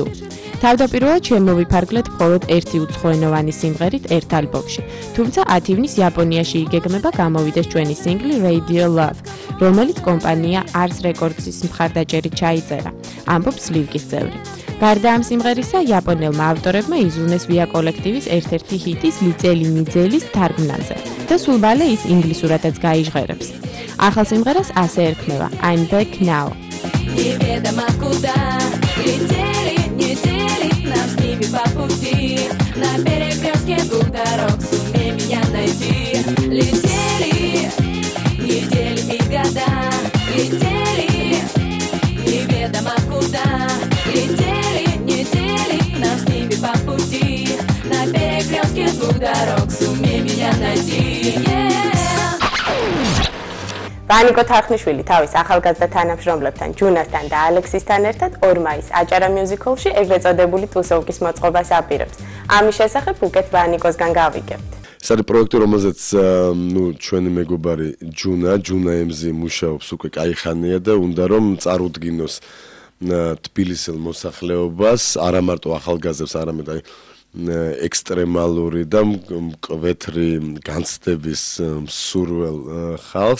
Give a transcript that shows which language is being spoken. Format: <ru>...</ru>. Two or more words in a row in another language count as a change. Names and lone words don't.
<ka>თავდაპირველად შემოვიფარგლეთ მხოლოდ ერთი უცხოენოვანი სიმღერით ერთ ალბომში, თუმცა 10 ივნის იაპონიაში იგეგმება გამოვიდეს ჩვენი სინგლი Radio Love, რომელიც კომპანია Ars Records-ის მხარდაჭერით ჩაიწერა, ამბობს სლივკის წევრი. გარდა ამ სიმღერისა, იაპონელმა ავტორებმა იზრუნეს ვია კოლექტივის ერთ-ერთი ჰიტის ლიწელი ნიძელის თარგმნაზე და სულ მალე ის ინგლისურადაც გაიჟღერებს. ახალ სიმღერას ასე ერქმევა I'm Back Now.</ka> <ru>Неведомо куда летели недели, нам с ними по пути, на перекрестке двух дорог, сумей меня найти. Летели недели и года, летели неведомо куда, летели недели, нам с ними по пути, на перекрестке двух дорог, сумей меня найти.</ru> <ka>ვანიკო თარხნიშვილი თავის ახალგაზრდა თანამშრომლებთან ჯუნასთან და ალექსისთან ერთად 2 მაისს აჭარა მიუზიკ ჰოლში ეგრეთ წოდებული თუსოვკის მოწყობას აპირებს. ამის შესახებ უკეთ ვანიკოსგან გავიგებთ. ეს არის პროექტი, რომელზეც ჩვენი მეგობარი ჯუნა ემზი მუშაობს უკვე კაი ხანია და უნდა რომ წარუდგინოს თბილისელ მოსახლეობას, არა მარტო ახალგაზრდებს, არამედ ექსტრემალური და მკვეთრი განცდების მსურველ ხალხს.</ka>